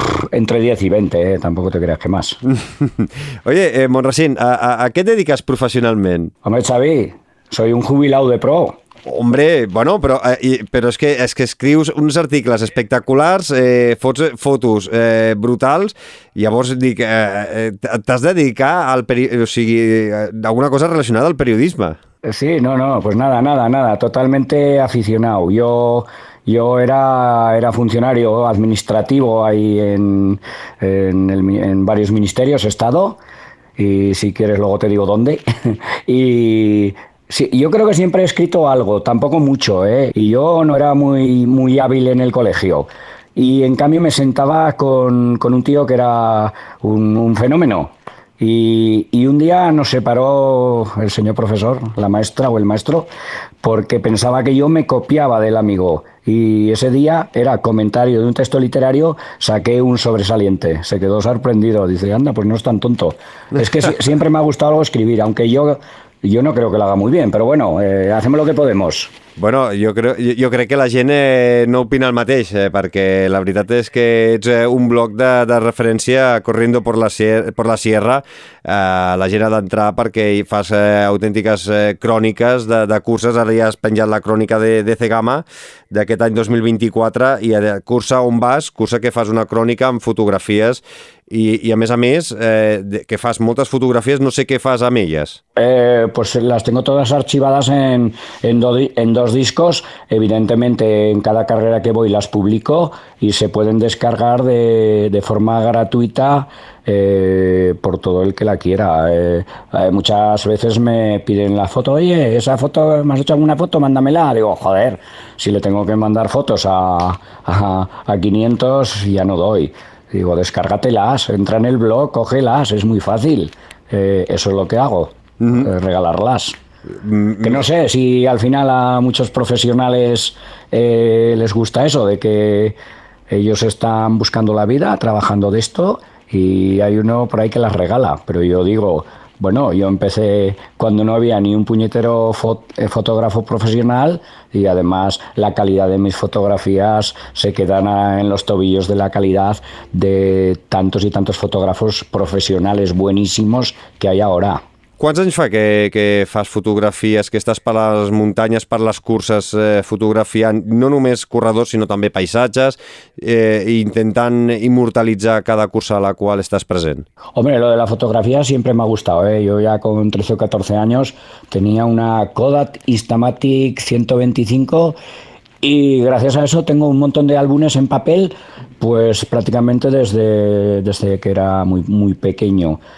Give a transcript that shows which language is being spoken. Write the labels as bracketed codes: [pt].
[es] entre 10 y 20, tampoco te creas que más. Oye, Montracín, ¿a qué te dedicas profesionalment? Hombre, Xavi, soy un jubilado de pro. [ca] Hombre, bueno, però és que escrius uns articles espectaculars, fots fotos brutals, i llavors dic, t'has de dedicar a alguna cosa relacionada al periodisme. [es] Sí, no, pues nada, totalmente aficionado. Yo era funcionario administrativo ahí en varios ministerios, he estado, y si quieres luego te digo dónde, y... Sí, yo creo que siempre he escrito algo, tampoco mucho, y yo no era muy hábil en el colegio. Y en cambio me sentaba con un tío que era un fenómeno. Y un día nos separó el señor profesor, la maestra o el maestro, porque pensaba que yo me copiaba del amigo. Y ese día era comentario de un texto literario, saqué un sobresaliente. Se quedó sorprendido. Dice, anda, pues no es tan tonto. Es que siempre me ha gustado algo escribir, aunque yo no creo que lo haga muy bien, però bueno, hacemos lo que podemos. [ca] Bueno, jo crec que la gent no opina el mateix, perquè la veritat és que ets un bloc de referència corriendo por la sierra. La gent ha d'entrar perquè hi fas autèntiques cròniques de curses. Ara ja has penjat la crònica de Cegama d'aquest any 2024 i a cursa on vas, cursa que fas una crònica amb fotografies i a més, que fas moltes fotografies, no sé què fas amb elles. [es] Pues las tengo todas archivadas en dos discos. Evidentemente en cada carrera que voy las publico y se pueden descargar de forma gratuita por todo el que la quiera. Muchas veces me piden la foto, oye, esa foto, ¿me has hecho alguna foto? Mándamela. Digo, joder, si le tengo que mandar fotos a 500 ya no doy. Digo, descárgatelas, entra en el blog, cógelas, es muy fácil. Eso es lo que hago, regalarlas. Que no sé si al final a muchos profesionales les gusta eso, de que ellos están buscando la vida, trabajando de esto, y hay uno por ahí que las regala. Pero yo digo, bueno, yo empecé cuando no había ni un puñetero fotógrafo profesional, y además la calidad de mis fotografías se quedan en los tobillos de la calidad de tantos y tantos fotógrafos profesionales buenísimos que hay ahora. [ca] Quants anys fa que fas fotografies, que estàs per les muntanyes, per les curses, fotografiant no només corredors, sinó també paisatges, intentant immortalitzar cada cursa a la qual estàs present? [es] Hombre, lo de la fotografía siempre me ha gustado, Yo ya con 13 o 14 años tenía una Kodak Instamatic 125 y gracias a eso tengo un montón de álbumes en papel, pues prácticamente desde que era muy pequeño.